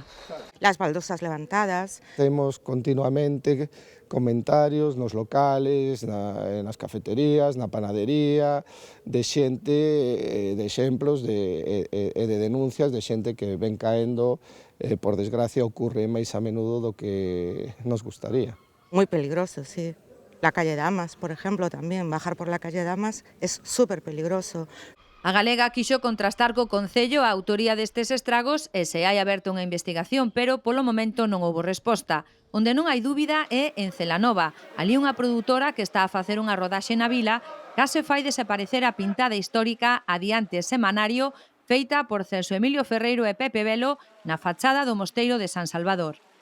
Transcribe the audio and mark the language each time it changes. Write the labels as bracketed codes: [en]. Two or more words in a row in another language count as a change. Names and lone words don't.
[es] Las baldosas levantadas. [gl] Temos continuamente comentarios nos locales, nas cafeterías, na panadería, de xente, de exemplos e de denuncias de xente que ven caendo, por desgracia ocurre máis a menudo do que nos gustaría. [es] Muy peligroso, sí. La calle Damas, por ejemplo, también. Bajar por la calle Damas es súper peligroso. [gl] A galega quixo contrastar co Concello a autoría destes estragos e se hai aberto unha investigación, pero polo momento non houbo resposta. Onde non hai dúbida é en Celanova. Ali unha produtora que está a facer unha rodaxe na vila case fai desaparecer a pintada histórica Adiante Semanario feita por Celso Emilio Ferreiro e Pepe Velo na fachada do Mosteiro de San Salvador.